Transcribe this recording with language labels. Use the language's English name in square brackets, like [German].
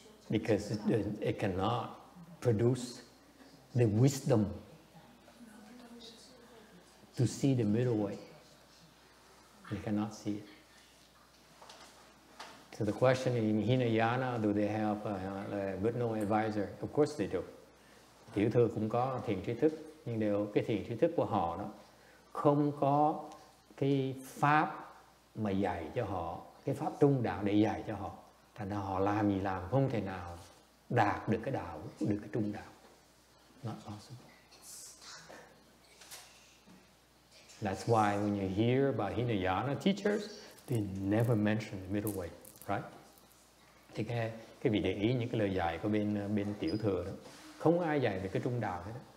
[English] Because it cannot produce the wisdom to see the middle way. You cannot see it. So the question in Hinayana, do they have a good knowing advisor? Of course they do. [Vietnamese] Tiểu thừa cũng có thiền tri thức, nhưng cái thiền tri thức của họ đó không có cái pháp mà dạy cho họ, cái pháp trung đạo để dạy cho họ. Thành ra họ làm gì làm không thể nào đạt được cái đạo, được cái trung đạo. [English] Not possible. That's why when you hear about Hinayana teachers, they never mention the middle way, right? [Vietnamese] Thì cái vị để ý những cái lời dạy của bên tiểu thừa đó, không ai dạy về cái trung đạo hết đó.